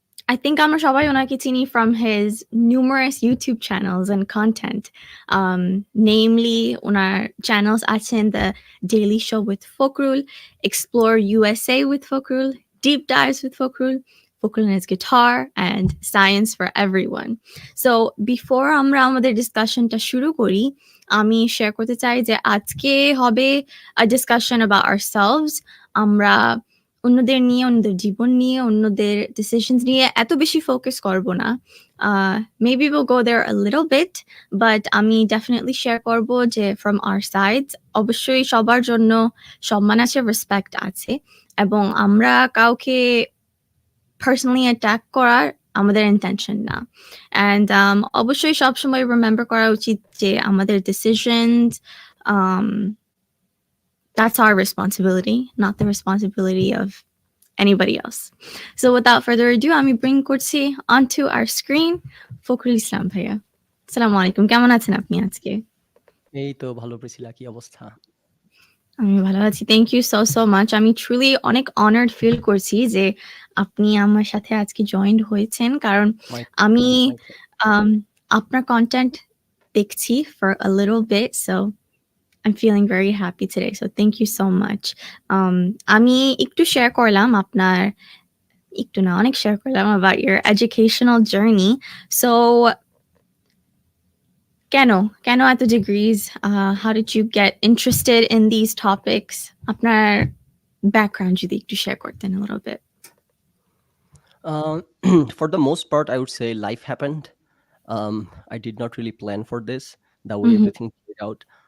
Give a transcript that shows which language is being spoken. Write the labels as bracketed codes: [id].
[en] I think [bn] আমরা সবাই ওনাকে চিনি [en] from his numerous YouTube channels and content. Namely, ওনার channels আছেন The Daily Show with Fakhrul, Explore USA with Fakhrul, Deep Dives with Fakhrul, Fakhrul and his guitar, and Science for Everyone. So before [bn] আমরা আমাদের ডিসকাশনটা শুরু করি, আমি share করতে চাই যে আজকে হবে [en] a discussion about ourselves. [bn] আমরা অন্যদের নিয়ে, অন্যদের জীবন নিয়ে, অন্যদের ডিসিশনস নিয়ে এত বেশি ফোকাস করব না। [en] Maybe we'll go there a little bit, but [bn] আমি definitely শেয়ার করব যে [en] from our sides [bn] অবশ্যই সবার জন্য সম্মান আছে, রেসপেক্ট আছে, এবং আমরা কাউকে [en] personally attack [bn] করার আমাদের ইন্টেনশন না। [en] And [bn] অবশ্যই সবসময় রিমেম্বার করা উচিত যে আমাদের decisions [en] that's our responsibility, not the responsibility of anybody else. So without further ado, আমি bring করছি onto our screen Fakhrul Islam ভাইয়া। [bn] আসসালামু আলাইকুম, কেমন আছেন আপনি আজকে? এই তো ভালো, প্রিসিলা, কি অবস্থা? আমি ভালো আছি, থ্যাংক ইউ সো মাচ। আমি ট্রুলি অনেক অনার্ড ফিল করছি যে আপনি আমার সাথে আজকে জয়েন্ট হয়েছেন, কারণ আমি আপনার কন্টেন্ট দেখছি [en] for a little bit, so I'm feeling very happy today, so thank you so much. [bn] আমি একটু শেয়ার করলাম আপনার, একটু না অনেক শেয়ার করলাম [en] about your educational journey. [bn] So কেন এত degrees? [en] How did you get interested in these topics? [bn] আপনার background যদি একটু শেয়ার করতেন [en] a little bit. For the most part, I would say life happened. I did not really plan for this, the way everything played out.